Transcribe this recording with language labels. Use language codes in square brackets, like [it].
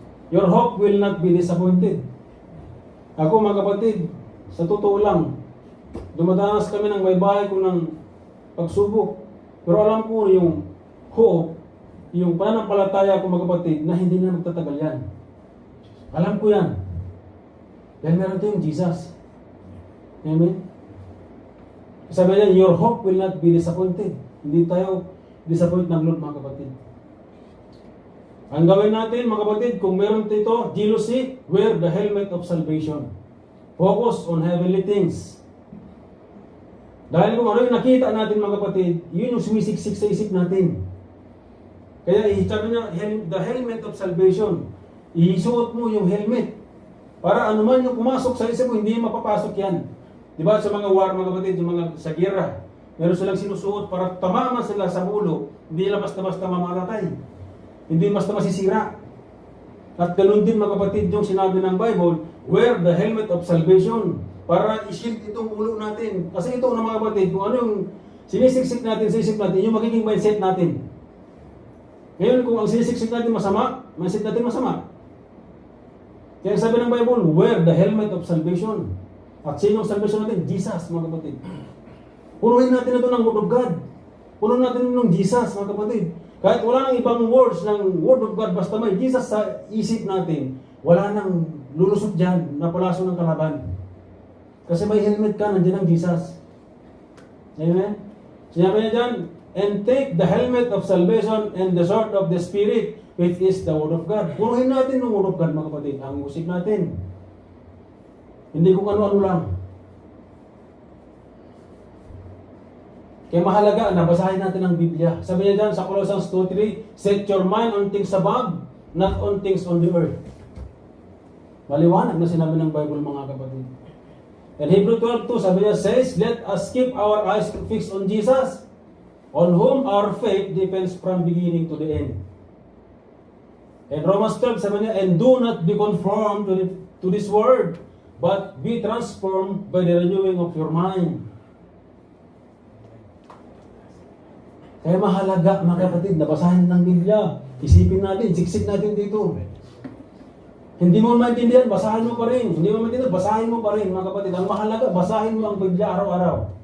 [en] Your hope will not be disappointed. [tl] Ako mga kapatid, sa totoo lang, dumadanas kami ng may bahay ko ng pagsubok. Pero alam ko yung hope, yung pananampalataya ko mga kapatid, na hindi na magtatagal yan. Alam ko yan. Dahil meron tayong Jesus. Amen? Sabi niya, [en] your hope will not be disappointed. [tl] Hindi tayo disappoint ng Lord, mga kapatid. Ang gawin natin, mga kapatid, kung meron dito, jealousy, [en] wear the helmet of salvation. Focus on heavenly things. [tl] Dahil kung ano yung nakita natin, mga kapatid, yun yung sumisiksik sa isip natin. Kaya sabi niya, [en] the helmet of salvation. [tl] Isuot mo yung helmet. Para anuman yung pumasok sa isip mo, hindi mapapasok yan. Diba sa mga war, mga kapatid, yung mga sa gera, meron silang sinusuot para tamama sila sa ulo, hindi nila basta-basta mamamatay. Hindi basta masisira. At ganun din, mga kapatid, yung sinabi ng Bible, [en] wear the helmet of salvation [tl] para i-shield itong ulo natin. Kasi ito, mga kapatid, kung ano yung sinisiksik natin sa isip natin, yung magiging mindset natin. Ngayon, kung ang sinisiksik natin masama, mindset natin masama. Kaya sabi ng Bible, [en] wear the helmet of salvation. [tl] At sino ang salvation natin? Jesus, mga kapatid. Punuhin natin ito ng Word of God. Punuhin natin ito ng Jesus, mga kapatid. Kahit wala nang ibang words ng Word of God, basta may Jesus sa isip natin, wala nang lulusot dyan na palaso ng kalaban. Kasi may helmet ka, nandiyan ang Jesus. Amen? Sinabi niya dyan, [en] and take the helmet of salvation and the sword of the Spirit, which is the Word of God. [tl] Punuhin natin ng Word of God, mga kapatid. Ang musik natin. Hindi kung ano-ano lang. Kaya mahalaga na basahin natin ang Biblia. Sabi niya dyan sa [en] Colossians 2:3, set your mind on things above, not on things on the earth. [tl] Maliwanag na sinabi ng Bible, mga kapatid. [en] And Hebrew 12:2, [tl] sabi niya, [en] says, let us keep our eyes fixed on Jesus, on whom our faith depends from beginning to the end. And Romans 12, [tl] sabi niya, [en] and do not be conformed to this world, but be transformed by the renewing of your mind. [tl] Kaya mahalaga, mga kapatid, na basahin ng Biblia. Isipin natin, siksik natin dito. Hindi mo maintindihan, basahin mo pa rin. Hindi mo maintindihan, basahin mo pa rin, mga kapatid. Ang mahalaga, basahin mo ang Biblia araw-araw.